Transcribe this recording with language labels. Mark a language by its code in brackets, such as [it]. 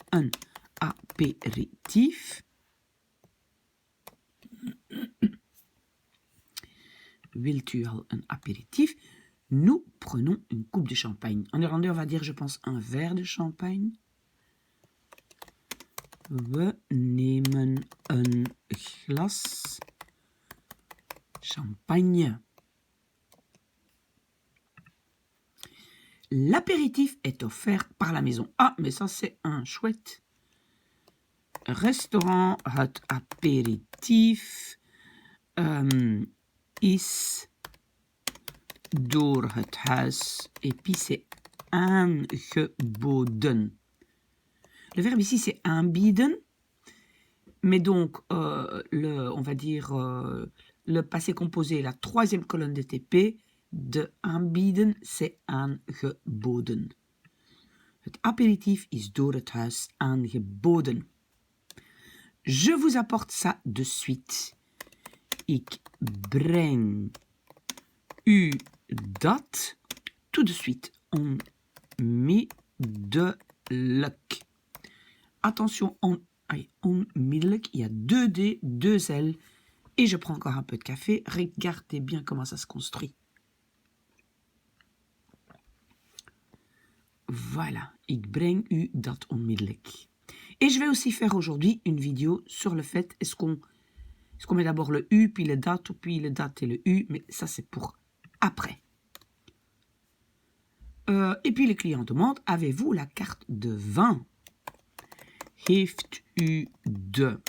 [nl] een apéritif. Wilt u al een apéritif? [fr] Nous prenons une coupe de champagne. En néerlandais, on va dire, je pense, un verre de champagne. [nl] We nemen een glas champagne. [fr] L'apéritif est offert par la maison. Ah, mais ça, c'est un chouette restaurant. [nl] Het apéritif is door het huis. [fr] Et puis, c'est aangeboden. Le verbe ici, c'est aanbieden. Mais donc, on va dire, le passé composé, la troisième colonne de TP, de aanbieden, c'est aangeboden. [nl] Het aperitief is door het huis aangeboden. [fr] Je vous apporte ça de suite. [nl] Ik breng u dat [fr] tout de suite. Onmiddellijk. Attention, onmiddellijk, il y a 2 D, 2 L. Et je prends encore un peu de café. Regardez bien comment ça se construit. [nl] Voilà, ik breng u dat onmiddellijk. [fr] Et je vais aussi faire aujourd'hui une vidéo sur le fait, est-ce qu'on met d'abord le U, puis le dat, ou puis le dat et le U, mais ça c'est pour après. Et puis le client demande, avez-vous la carte de vin? [nl] Heeft u de.